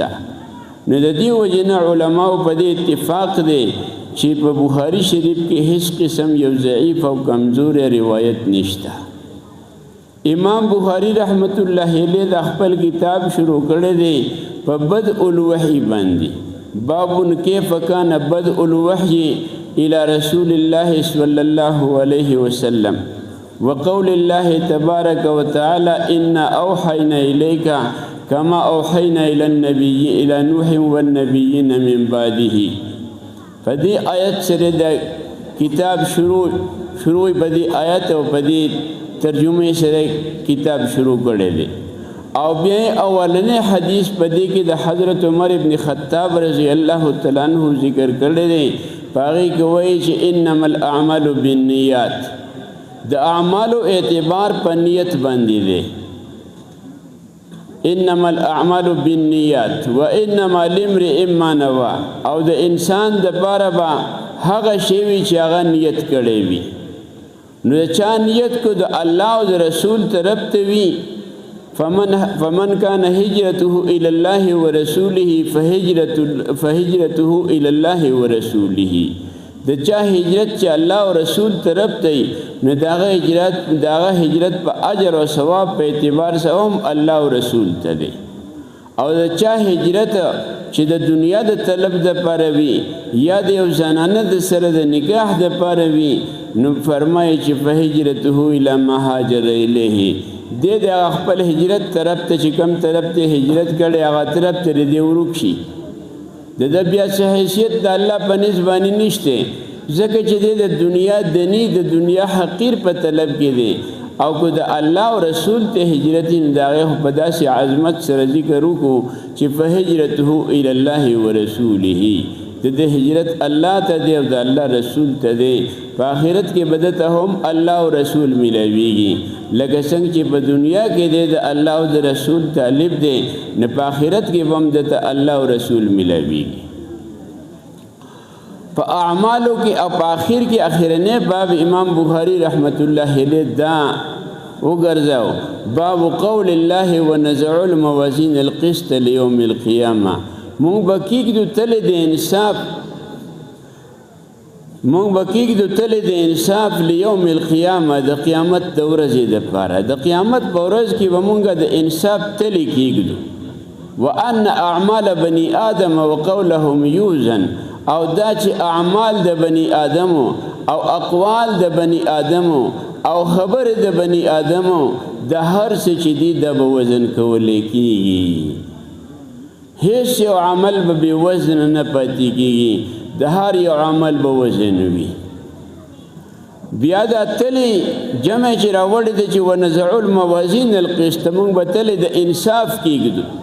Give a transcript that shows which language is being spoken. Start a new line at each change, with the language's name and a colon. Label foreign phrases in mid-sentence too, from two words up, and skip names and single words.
Pashto: نو د دې وجې نه علماو په دې اتفاق دی چې په بخاری شریف کې هیڅ قسم یو ضعیف او کمزور روایت نشته.
Arabic: امام بخاری رحمت الله علیه
Pashto: د خپل کتاب شروع کړی دی په
Arabic: بدء الوحی باندې باب کیف کان بدء الوحی الى رسول الله صلی الله علیه وسلم وقول الله تبارك وتعالى إنا أوحينا إليك كما أوحينا إلى النبي إلى نوح والنبيين من بعده.
Pashto: فدي آیت سره د کتاب شروع بدی آیت او بدی ترجمه سره کتاب شروع کړی دی او بیا اولنې حدیث بدی کې د حضرت عمر ابن خطاب رضی الله تعالی عنہ ذکر کړی دی. پاغي کې وایي چې
Arabic: انما الاعمال بالنیات
Pashto: د اعمالو اعتبار په نیت باندې دی.
Arabic: انما الاعمال بالنیات وانما لامرئ ما نوى
Pashto: او د انسان د پاره با هغه شی وی چې هغه نیت کړی وي نو چا نیت کو د الله او د رسول طرف ته وي
Arabic: فمن كان هجرته الى الله ورسوله فهجرته الى الله ورسوله
Pashto: د چا هجرت چې الله او رسول طرف ته نو داغه هجرت په اجر او ثواب په اعتبار سره هم الله او رسول ته دی او د چا هجرت چې د دنیا د طلب د پاره وي یا د یو زنانه د سره د
Arabic: نکاح د پاره وي نو فرمایي چې فهجرته الى ما هاجر الیه د خپل هجرت طرف ته چې کوم طرف ته هجرت کړي هغه طرف ته دی ورک
Pashto: شي د بیا څه حیثیت د الله په نسبت نشته ځکه چې د دنیا دني د دنیا حقیر په طلب کې دی او کو د الله او رسول ته هجرت داغه په داسې عظمت سره ذکر وکړو چې
Arabic: فهجرته الى الله ورسوله
Pashto: د هجرت الله ته دی او د الله رسول ته دی په آخرت کې بدته هم الله او رسول ملويږي لکه څنګه چې په دنیا کې د الله او د رسول طالب دی نه په آخرت کې هم د الله او رسول ملويږي په اعمالو کې او په آخر کې اخرنه باب امام بخاری
Arabic: رحمت الله علیه
Pashto: دا وګرځاو
Arabic: باب قول الله ونزع الموازين القسط ليوم القيامه
Pashto: مونږ بکیږو تل د انصاف مونږ بکیږو تل د انصاف
Arabic: لیوم القیامه
Pashto: د قیامت د ورځې لپاره د قیامت په ورځ کې به مونږ د انصاف تل کېږو
Arabic: وان اعمال بني ادم وقولهم يوزن
Pashto: او دا چې اعمال د
Arabic: بني ادم
Pashto: او اقوال د
Arabic: بني ادم
Pashto: او خبر د
Arabic: بني ادم
Pashto: د هر څه چې دی د وزن کول کېږي هیڅ یو عمل به وزن نه پاتې کېږي د هر یو عمل به وزن وي بیا دا تلی جمع چې راوړی دی چې
Arabic: ونزع الموازین القسط
Pashto: مونږ به تلی د انصاف کېږدو